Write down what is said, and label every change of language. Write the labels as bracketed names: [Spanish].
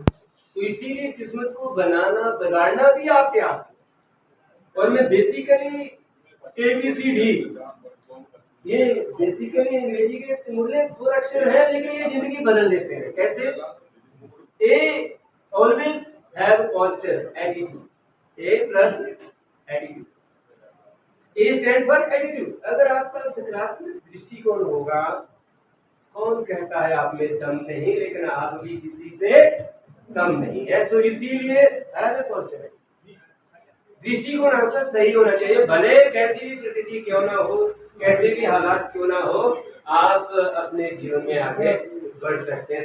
[Hindi] तो इसीलिए किस्मत को बनाना बिगाड़ना भी आपके हाथ है। और मैं बेसिकली ABCD, ये बेसिकली अंग्रेजी के मूल्य 4 अक्षर है, लेकिन ये जिंदगी बदल देते हैं। कैसे? [English] A always have positive attitude, A plus attitude, A stand for attitude। [Hindi] अगर आपका सकारात्मक दृष्टिकोण होगा, कौन कहता है आप में दम नहीं, लेकिन आप भी किसी से कम नहीं है। सो इसीलिए [English] have a positive [Hindi] दृष्टिकोण आपका सही होना चाहिए, भले कैसी भी परिस्थिति क्यों ना हो, कैसे भी हालात क्यों ना हो, आप अपने जीवन में आगे बढ़ सकते हैं।